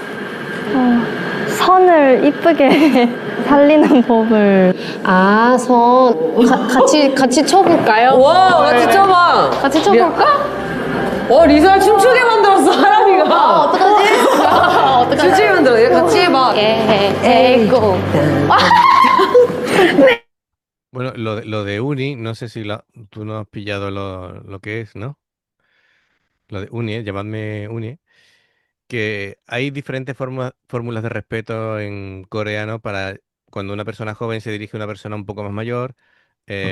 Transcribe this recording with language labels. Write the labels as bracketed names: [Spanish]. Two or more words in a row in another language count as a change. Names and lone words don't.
[Korean] 선을 이쁘게 살리는 법을. 아, 같이 쳐볼까요? 와, 같이 쳐봐. 같이 쳐볼까? 리사를 춤추게 만들었어, 하람이가. 어떡하지? 어떡하지? 춤추게 만들어. 얘 같이 해봐. 에고. [Spanish] Bueno, lo de Uni, no sé si tú no has pillado lo que es, ¿no? Lo de Uni, llamadme Uni, que hay diferentes fórmulas de respeto en coreano para cuando una persona joven se dirige a una persona un poco más mayor, eh,